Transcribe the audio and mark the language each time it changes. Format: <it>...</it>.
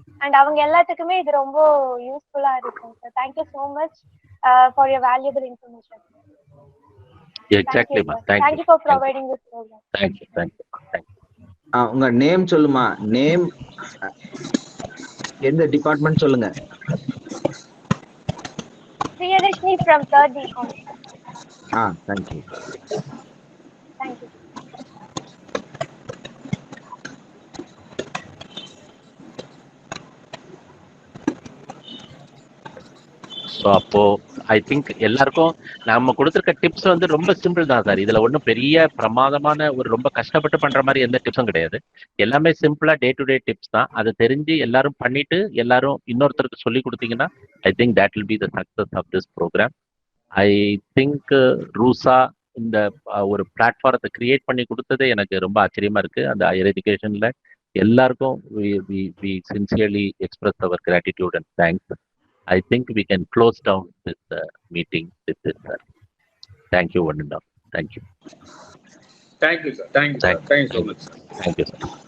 <ta>And அவங்க எல்லாத்துக்குமே இது ரொம்ப யூஸ்ஃபுல்லா இருக்கும் sir.</ta> <en>Thank you so much for your valuable information. Exactly, ma. Thank you for providing this program. Thank you.</en> <ta>உங்க நேம் சொல்லுமா, நேம் எந்த டிபார்ட்மெண்ட் சொல்லுங்க.</ta> <en>Priyadashni from 3rd BCom. Thank you. Thank you.</en> <ta>So அப்போ ஐ திங்க் எல்லாருக்கும் நம்ம கொடுத்துருக்க tips வந்து ரொம்ப சிம்பிள் தான் சார். இதுல ஒன்றும் பெரிய பிரமாதமான ஒரு ரொம்ப கஷ்டப்பட்டு பண்ற மாதிரி எந்த டிப்ஸும் கிடையாது. எல்லாமே சிம்பிளா டே டு டே டிப்ஸ் தான். அதை தெரிஞ்சு எல்லாரும் பண்ணிட்டு எல்லாரும் இன்னொருத்தருக்கு சொல்லி கொடுத்தீங்கன்னா</ta> <en>I think that will be the success of this programme.</en> <ta>I think RUSA இந்த ஒரு பிளாட்ஃபாரத்தை கிரியேட் பண்ணி கொடுத்ததே எனக்கு ரொம்ப ஆச்சரியமா இருக்கு. அந்த ஹையர் எஜுகேஷன்ல எல்லாருக்கும்</ta> <en>we sincerely express our gratitude and thanks. I think we can close down this meeting with this, sir. Thank you, one and all. Thank you. Thank you, sir. Thank you so much. Thank you, sir.</en>